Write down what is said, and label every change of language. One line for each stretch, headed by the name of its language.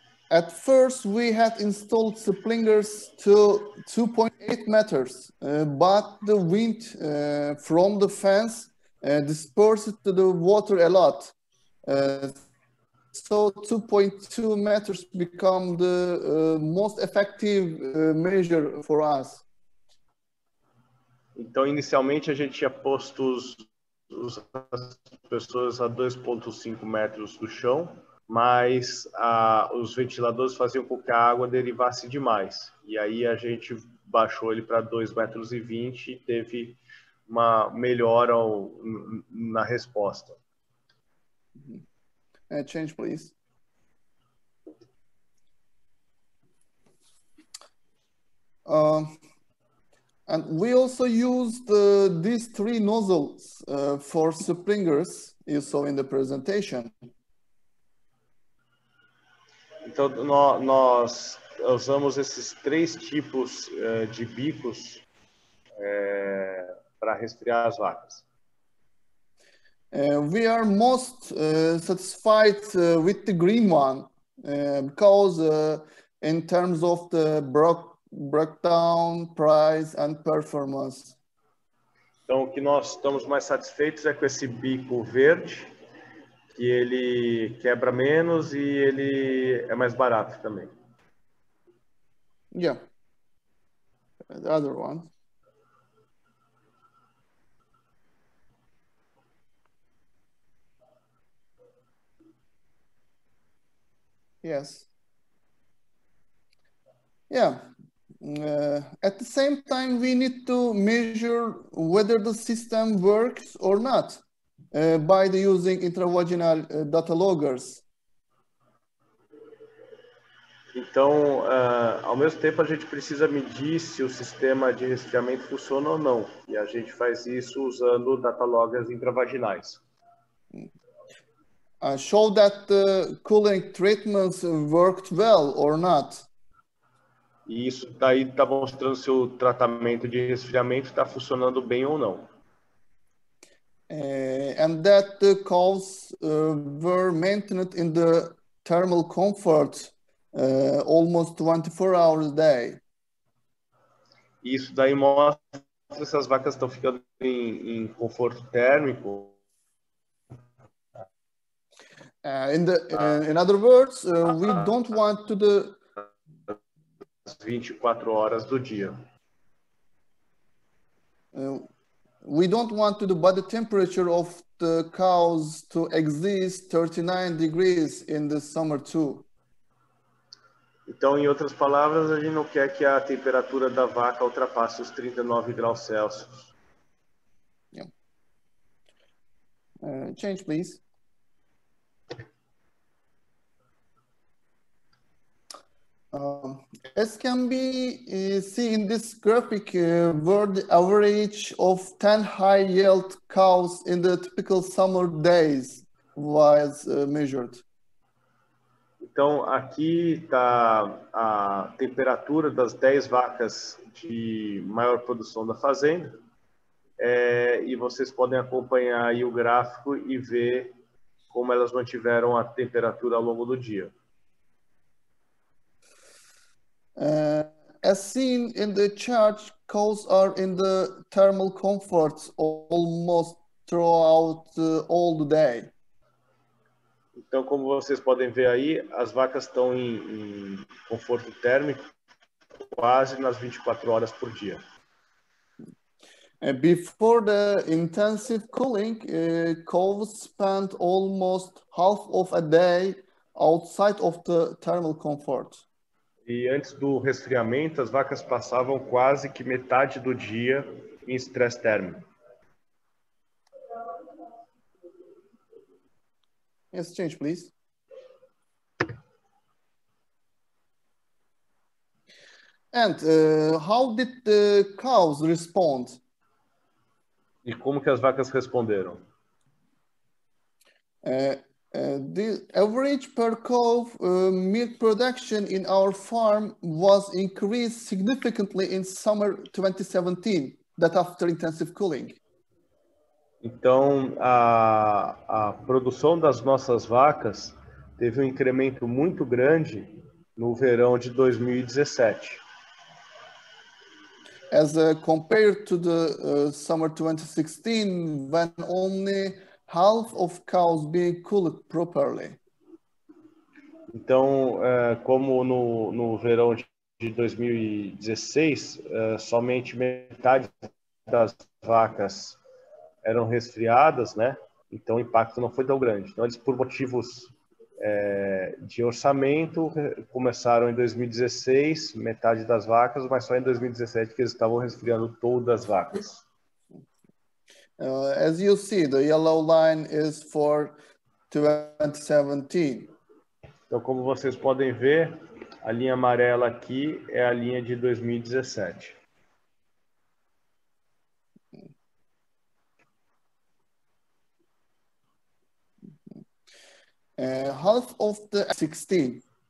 English: At first, we had installed sprinklers to 2.8 meters, but the wind from the fence dispersed the water a lot. So 2.2 meters become the most effective measure for us.
Portuguese: Então, inicialmente, a gente tinha posto as pessoas a 2,5 metros do chão, mas os ventiladores faziam com que a água derivasse demais. E aí a gente baixou ele para 2,20 metros e teve uma melhora na resposta.
English: Change, please. And we also used these 3 nozzles for sprinklers, you saw in the presentation.
Portuguese: Então, nós usamos esses 3 tipos de bicos para resfriar as vacas.
English: We are most satisfied with the green one because in terms of the breakdown, price and performance.
Portuguese: Então, o que nós estamos mais satisfeitos é com esse bico verde, que ele quebra menos e ele é mais barato também.
English: Yeah. The other one. Yes. Yeah. At the same time, we need to measure whether the system works or not by using intravaginal data loggers.
Portuguese: Então, ao mesmo tempo, a gente precisa medir se o sistema de resfriamento funciona ou não. E a gente faz isso usando data loggers intravaginais.
English: Show that the cooling treatments worked well or not.
Portuguese: E isso daí está mostrando se o tratamento de resfriamento está funcionando bem ou não.
English: And that the cows were maintained in the thermal comfort almost 24 hours a day.
Portuguese: E isso daí mostra se as vacas estão ficando em conforto térmico.
English: In other words, we don't want to
Portuguese: As 24 horas do dia.
English: We don't want the body temperature of the cows to exceed 39 degrees in the summer too.
Portuguese: Então, em outras palavras, a gente não quer que a temperatura da vaca ultrapasse os 39 graus Celsius.
English: Yeah. Change, please. As can be seen in this graphic, where the average of 10 high-yield cows in the typical summer days was measured.
Portuguese: Então, aqui está a temperatura das 10 vacas de maior produção da fazenda. E vocês podem acompanhar aí o gráfico e ver como elas mantiveram a temperatura ao longo do dia.
English: As seen in the chart, cows are in the thermal comfort almost throughout all the day.
Portuguese: Então, como vocês podem ver aí, as vacas estão em conforto térmico quase nas 24 horas por dia.
English: Before the intensive cooling, cows spent almost half of a day outside of the thermal comfort.
Portuguese: E antes do resfriamento, as vacas passavam quase que metade do dia em estresse térmico.
English: Yes, change, please. And how did the cows respond?
Portuguese: E como que as vacas responderam?
English: The average per cow milk production in our farm was increased significantly in summer 2017, that after intensive cooling.
Portuguese: Então, a produção das nossas vacas teve um incremento muito grande no verão de 2017.
English: As compared to the summer 2016, when only half of cows being cooled properly.
Portuguese: Então, como no verão de 2016, somente metade das vacas eram resfriadas, né? Então, o impacto não foi tão grande. Então, eles, por motivos de orçamento, começaram em 2016, metade das vacas, mas só em 2017 que eles estavam resfriando todas as vacas.
English: As you see, the yellow line is for 2017.
Portuguese: Então, como vocês podem ver, a linha amarela aqui é a linha de 2017.
English: Half of the 16.